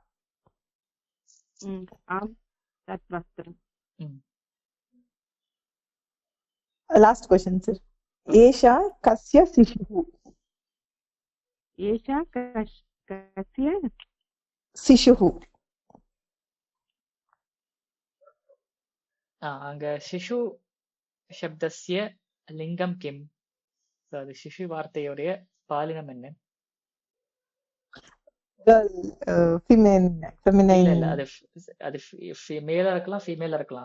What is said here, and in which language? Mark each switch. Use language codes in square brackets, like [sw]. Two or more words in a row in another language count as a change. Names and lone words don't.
[sa] आम्, तत् वस्त्रम्। [en] last question sir. [sa] एषा कस्य शिशुः? एषा कस्य शिशुः? அங்க शिशु शब्दस्य लिङ्गं किम्? [ta] அது சிசு வார்த்தையுடைய பாலினம் என்ன? [en] Girl, feminine. [ta] இல்ல அது மேலா இருக்கலாம், ஃபீமேலா இருக்கலாம்.